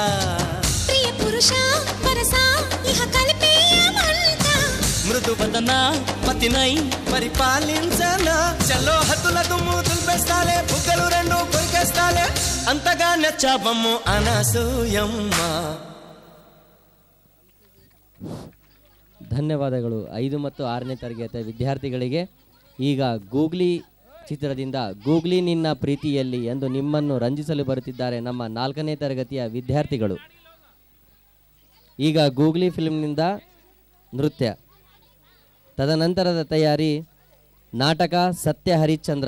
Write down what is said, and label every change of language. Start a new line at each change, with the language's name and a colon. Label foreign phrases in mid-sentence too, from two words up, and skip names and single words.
Telugu: ప్రియ పురుష వరస ఇహ కలిపేయమంట మృదు వదన పతినై పరిపాలించనా చలో హద్దుల దుమ్ము దుల్పేస్తాలే బుగ్గలు రెండు కొరికేస్తాలే అంతగా నచ్చావమ్ము అనసూయమ్మ.
Kannada: ಧನ್ಯವಾದಗಳು. 5 ಮತ್ತು 6ನೇ ತರಗತಿಯ ವಿದ್ಯಾರ್ಥಿಗಳಿಗೆ ಈಗ ಗೂಗ್ಲಿ ಚಿತ್ರದಿಂದ ಗೂಗ್ಲಿ ನಿನ್ನ ಪ್ರೀತಿಯಲ್ಲಿ ಎಂದು ನಿಮ್ಮನ್ನು ರಂಜಿಸಲು ಬರುತ್ತಿದ್ದಾರೆ ನಮ್ಮ 4ನೇ ತರಗತಿಯ ವಿದ್ಯಾರ್ಥಿಗಳು. ಈಗ ಗೂಗ್ಲಿ ಫಿಲ್ಮ್ನಿಂದ ನೃತ್ಯ, ತದನಂತರದ ತಯಾರಿ ನಾಟಕ ಸತ್ಯ ಹರಿಶ್ಚಂದ್ರ.